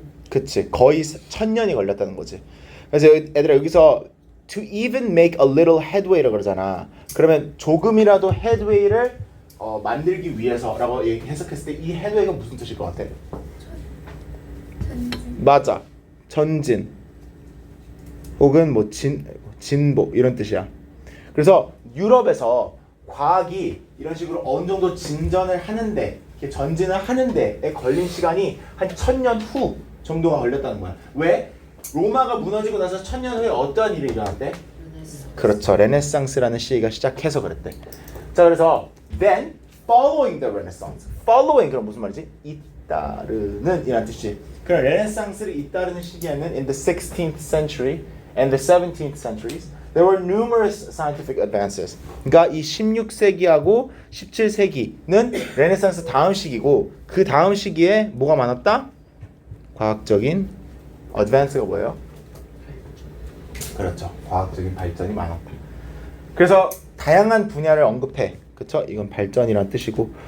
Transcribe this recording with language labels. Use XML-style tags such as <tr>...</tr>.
<ko>그치, 거의 1000년이 걸렸다는 거지. 그래서 얘들아 여기서</ko> <en>to even make a little headway</en> <ko>라고 그러잖아. 그러면 조금이라도 headway를 만들기 위해서라고 해석했을 때 이 headway가 무슨 뜻일 것 같아? 맞아, 전진 혹은 뭐 진보 이런 뜻이야. 그래서 유럽에서 과학이 이런 식으로 어느 정도 진전을 하는데, 전진을 하는데에 걸린 시간이 한 1000년 후 정도가 걸렸다는 거야. 왜? 로마가 무너지고 나서 1000년 후에 어떠한 일이 일어났대? 그렇죠, 레네상스라는 시기가 시작해서 그랬대. 자, 그래서</ko> <en>then following the Renaissance,</en> <ko>following 그럼 무슨 말이지? 잇따르는 이란 뜻이. 그럼 레네상스를 잇따르는 시기에는</ko> <en>in the 16th century and the 17th centuries there were numerous scientific advances.</en> <ko>그러니까 이 16세기하고 17세기는 레네상스 다음 시기고 그 다음 시기에 뭐가 많았다? 과학적인 advance가 뭐예요? 그렇죠, 과학적인 발전이 많았다. 그래서 다양한 분야를 언급해. 그렇죠? 이건 발전이란 뜻이고.</ko>